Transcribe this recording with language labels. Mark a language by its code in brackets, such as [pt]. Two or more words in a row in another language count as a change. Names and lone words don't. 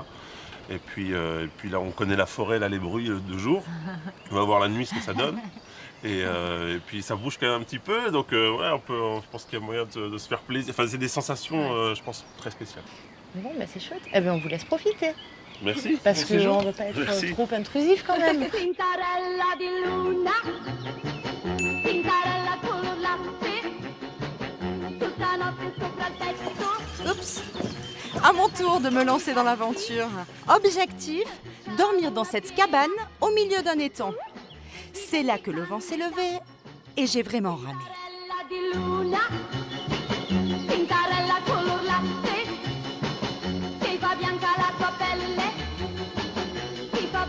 [fr] Et puis là on connaît la forêt, là les bruits de jour, on va voir la nuit ce que ça donne. Et puis ça bouge quand même un petit peu, donc ouais, je pense qu'il y a moyen de se faire plaisir. Enfin c'est des sensations je pense très spéciales. Bon, bah c'est chouette. Eh bien, on vous laisse profiter. Merci. Parce Merci, Jean. qu'on ne veut pas être Merci. trop intrusif quand même. [it] Tintarella di luna, tintarella con latte, tutta notte sopra il tetto. [fr] Oups. À mon tour de me lancer dans l'aventure. Objectif, dormir dans cette cabane au milieu d'un étang. C'est là que le vent s'est levé et j'ai vraiment ramé. [it] Tintarella di luna, tintarella color latte, che fa bianca la tua pelle, ti